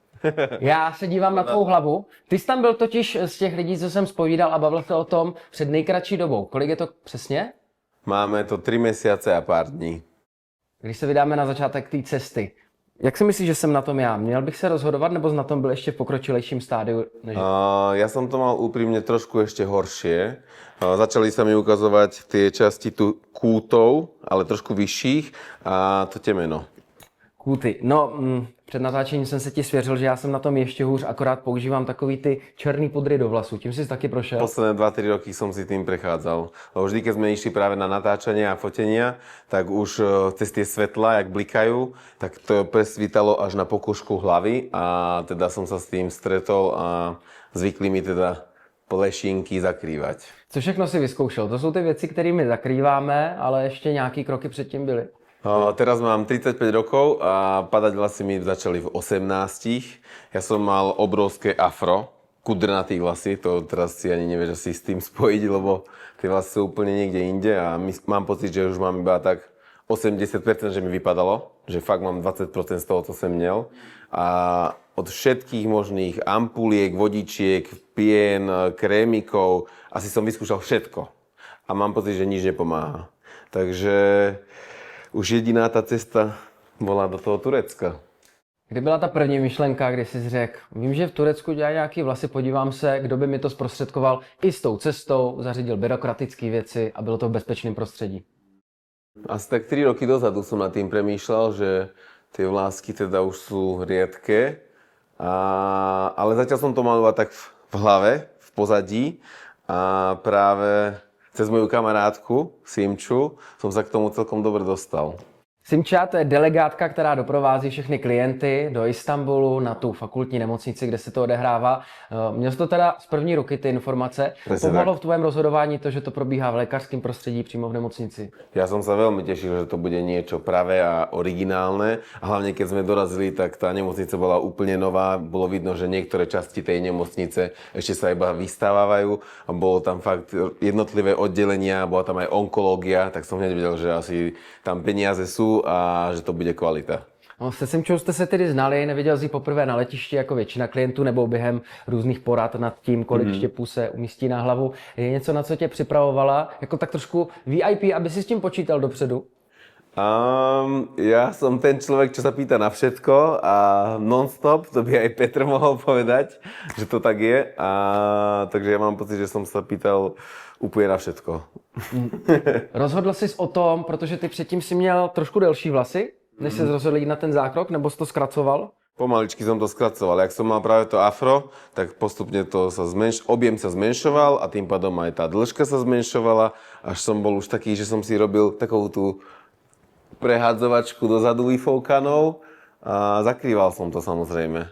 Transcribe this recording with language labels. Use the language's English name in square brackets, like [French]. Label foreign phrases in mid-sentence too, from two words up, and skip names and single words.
[Czech] Já se dívám na tvou hlavu. Ty jsi tam byl totiž z těch lidí, co jsem zpovídal a bavil se o tom před nejkratší dobou. Kolik je to přesně? Máme to 3 měsíce a pár dní. Když se vydáme na začátek té cesty, jak si myslíš, že jsem na tom já? Měl bych se rozhodovat, nebo na tom byl ještě v pokročilejším stádiu? Než... [Slovak] Ja som to mal úprimne trošku ešte horšie. Začali sa mi ukazovať tie časti tu kútov, ale trošku vyšších a to temeno. [Czech] Kůty. No, před natáčením jsem se ti svěřil, že já jsem na tom ještě hůř, akorát používám takový ty černý pudry do vlasů. Tím jsi taky prošel? [Slovak] Posledné 2-3 roky som si tým prechádzal. Lebo vždy, keď sme išli práve na natáčanie a fotenia, tak už cez tie svetlá, jak blikajú, tak to presvítalo až na pokožku hlavy a teda som sa s tým stretol a zvykli mi teda plešinky zakrývať. [Czech] Co všechno si vyzkoušel? To jsou ty věci, kterými zakrýváme, ale ještě nějaký kroky předtím byly. [Slovak] Teraz mám 35 rokov a padať vlasy mi začali v 18. Ja som mal obrovské afro, [Czech] kudrnatý vlasy, [Slovak] to teraz si ani nevieš asi s tým spojiť, lebo tie vlasy sú úplne niekde inde a mám pocit, že už mám iba tak 80%, že mi vypadalo, že fakt mám 20% z toho, co som měl. A od všetkých možných ampuliek, vodičiek, pien, krémikov, asi som vyskúšal všetko. A mám pocit, že nič nepomáha. Takže už jediná ta cesta bola do toho Turecka. [Czech] Kdy byla ta první myšlenka, kdy jsi řekl, vím, že v Turecku dělají nějaký vlasy, podívám se, kdo by mi to zprostředkoval i s tou cestou, zařídil byrokratické věci a bylo to v bezpečném prostředí? [Slovak] Asi tak 3 roky dozadu som nad tým premýšľal, že tie vlásky teda už sú riedke, ale zatiaľ som to mal iba tak v hlave, v pozadí a práve cez moju kamarátku Simču som sa k tomu celkom dobre dostal. [Czech] Simča, to je delegátka, která doprovází všechny klienty do Istanbulu na tu fakultní nemocnici, kde se to odehrává. Měl jsi to teda z první ruky ty informace. Pomohlo v tvém rozhodování to, že to probíhá v lékařském prostředí přímo v nemocnici? [Slovak] Ja som sa veľmi tešil, že to bude niečo pravé a originálne. A hlavne keď sme dorazili, tak tá nemocnica bola úplne nová. Bolo vidno, že niektoré časti tej nemocnice ešte sa iba vystavávajú. A bolo tam fakt jednotlivé oddelenia, bola tam aj onkológia, tak som hneď vedel, že asi tam peniaze sú a že to bude kvalita. [Czech] No, se Simčou jste se tedy znali, neviděl jsi poprvé na letišti jako většina klientů nebo během různých porad nad tím, kolik štěpů se umístí na hlavu. Je něco, na co tě připravovala, jako tak trošku VIP, aby si s tím počítal dopředu? [Slovak] Ja som ten človek, čo sa pýta na všetko a non-stop, to by aj Petr mohol povedať, že to tak je. Takže ja mám pocit, že som sa pýtal úplně na všetko. [Czech] Rozhodl jsi o tom, protože ty předtím si měl trošku delší vlasy, než jsi rozhodl jít na ten zákrok, nebo jsi to zkracoval? [Slovak] Pomaličky som to skracoval. Jak som mal práve to afro, tak postupne to sa objem sa zmenšoval a tým pádom aj tá dĺžka sa zmenšovala, až som bol už taký, že som si robil takovú tú prehádzovačku dozadu vyfoukanou a zakrýval som to samozrejme.